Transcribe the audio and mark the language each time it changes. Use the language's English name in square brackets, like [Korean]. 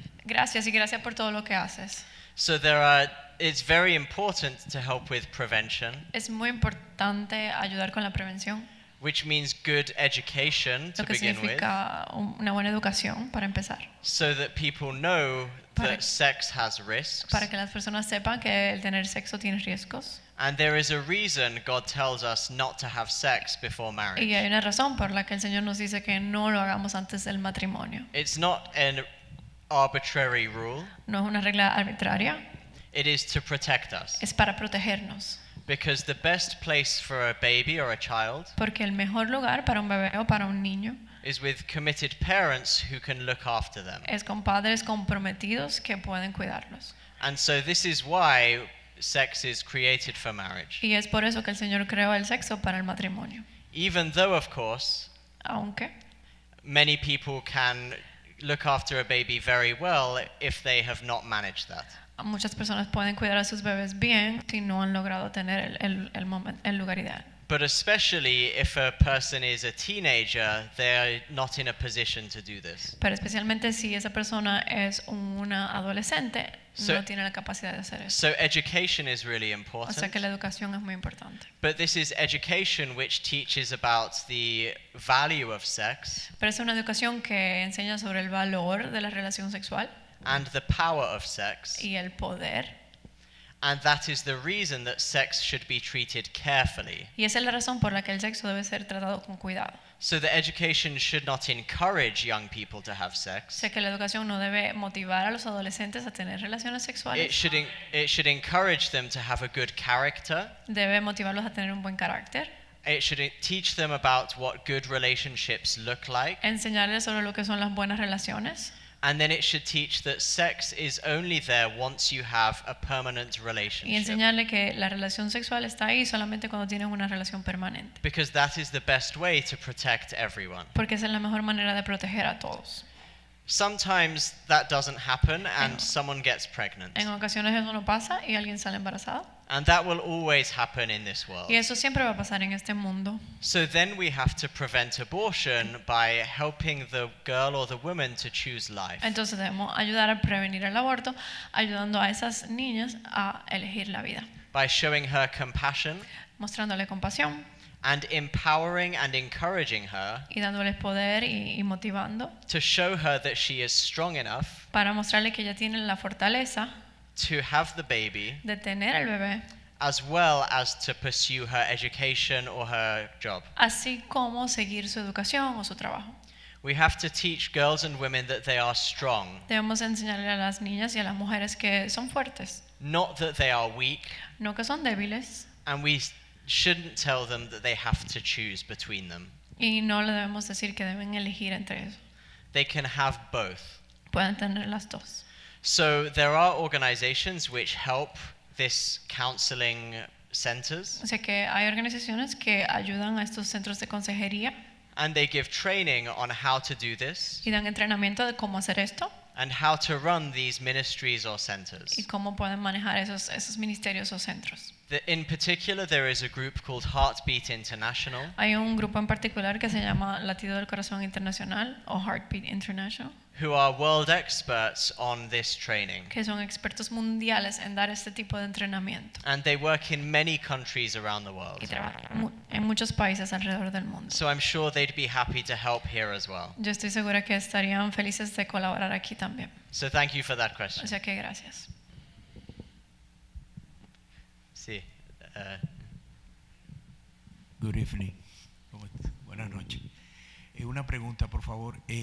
[Spanish] Gracias y gracias por todo lo que haces. [English] So it's very important to help with prevention, [Spanish] Es muy importante ayudar con la prevención, [English] which means good education to [Spanish] lo que [English] begin with, [Spanish] significa una buena educación para empezar, [English] so that people know that sex has risks. [Spanish] para que las personas sepan que el tener sexo tiene riesgos. [English] And there is a reason God tells us not to have sex before [Spanish] Y [English] marriage. [Spanish] hay una razón por la que el Señor nos dice que no lo hagamos antes del matrimonio. [English] It's not an arbitrary rule. [Spanish] No es una regla arbitraria, [English] It is to protect us. [Spanish] es para protegernos. [English] Because the best place for a baby or a child [Spanish] Porque el mejor lugar para un bebé o para un niño [English] is with committed parents who can look after them. [Spanish] es con padres comprometidos que pueden cuidarlos. [English] And so this is why sex is created for marriage. [Spanish] Y es por eso que el Señor creó el sexo para el matrimonio. [English] Even though, of course, [Spanish] Aunque [English] many people can look after a baby very well if they have not managed that. [Spanish] muchas personas pueden cuidar a sus bebés bien si no han logrado tener el lugar ideal. [English] But especially if a person is a teenager, they're not in a position to do this. [Spanish] Pero especialmente si esa persona es una adolescente, no tiene la capacidad de hacer eso. [English] So education is really [Spanish] O sea [English] important. [Spanish] que la educación es muy importante. [English] But this is education which teaches about the value of sex [Spanish] Pero es una educación que enseña sobre el valor de la relación sexual [English] and the power of sex. [Spanish] y el poder. [English] And that is the reason that sex should be treated carefully. [Spanish] Y esa es la razón por la que el sexo debe ser tratado con cuidado. [English] So the education should not encourage young people to have [Spanish] O [English] sex. [Spanish] sea que la educación no debe motivar a los adolescentes a tener relaciones [English] It [Spanish] sexuales. [English] should encourage them to have a good character. [Spanish] Debe motivarlos a tener un buen carácter. [English] It should teach them about what good relationships look like. [Spanish] Enseñarles sobre lo que son las buenas relaciones. [English] And then it should teach that sex is only there once you have a permanent [Spanish] Y [English] relationship. [Spanish] enseñarle que la relación sexual está ahí solamente cuando tienen una relación permanente. [English] Because that is the best way to protect everyone. [Spanish] Porque esa es la mejor manera de proteger a todos. [English] Sometimes that doesn't happen and someone gets pregnant. [Spanish] En ocasiones eso no pasa y alguien sale embarazado. [English] And that will always happen in this world. [Spanish] Y eso siempre va a pasar en este mundo. [English] So then we have to prevent abortion by helping the girl or the woman to choose life. [Spanish] Entonces debemos ayudar a prevenir el aborto, ayudando a esas niñas a elegir la vida, [English] By showing her compassion [Spanish] mostrándole compasión [English] and empowering and encouraging her [Spanish] y dándoles poder y motivando [English] to show her that she is strong enough [Spanish] para mostrarle que ella tiene la fortaleza [English] to have the baby [Spanish] de tener el bebé, [English] as well as to pursue her education or her job. [Spanish] así como seguir su educación o su trabajo. [English] We have to teach girls and women that they are strong, [Spanish] Debemos enseñarle a las niñas y a las mujeres que son fuertes, [English] not that they are weak, [Spanish] no que son débiles, [English] and we shouldn't tell them that they have to choose between them. [Spanish] y no le debemos decir que deben elegir entre eso. [English] They can have both. [Spanish] Pueden tener las dos. [English] So there are organizations which help this counseling centers, [Spanish] O sea que hay organizaciones que ayudan a estos centros de consejería [English] and they give training on how to do this [Spanish] y dan entrenamiento de cómo hacer esto [English] and how to run these ministries or [Spanish] y [English] centers. [Spanish] cómo pueden manejar esos ministerios o centros. [English] In particular, there is a group called Heartbeat International, [Spanish] Hay un grupo en particular que se llama Latido del Corazón Internacional o Heartbeat International, [English] who are world experts on this training. [Spanish] que son expertos mundiales en dar este tipo de entrenamiento [English] And they work in many countries around the world. [Spanish] y trabajan en muchos países alrededor del mundo. [English] So I'm sure they'd be happy to help here as well. [Spanish] Yo estoy segura que estarían felices de colaborar aquí también. [English] So thank you for that [Spanish] O [English] question. [Spanish] sea que gracias. Sí. [English] Good evening. [Spanish] Buenas noches. Una pregunta, por favor.